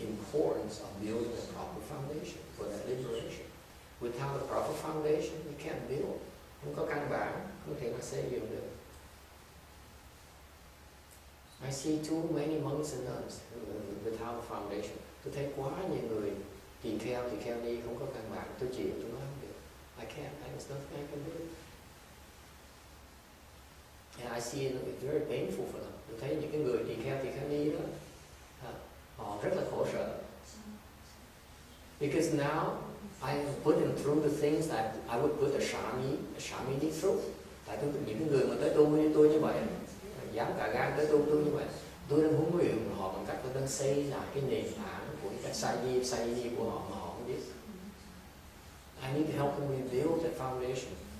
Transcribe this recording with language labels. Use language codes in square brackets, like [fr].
[en] importance of building a proper foundation for that liberation. Without a proper foundation, you can't build. [vi] Không có căn bản, không thể mà xây dựng được. [en] I see too many monks and nuns without a foundation. [vi] Tôi thấy quá nhiều người tỳ kheo ni không có căn bản. Tôi chịu, tôi nói không được. [en] I can't. There's nothing I can do. And I see it's very painful for them. [vi] Tôi thấy những cái người tỳ kheo ni đó, họ rất là khổ sở. [en] Because now I am putting through the things that I would put a shamini through. [vi] Tại tôi những người mà tới tu như tôi như vậy, dám cả gan tới tu như vậy, tôi đang huấn luyện họ bằng cách tôi đang xây lại cái nền tảng của cái sayi của họ mà họ không biết. [en] I need to help them rebuild that foundation.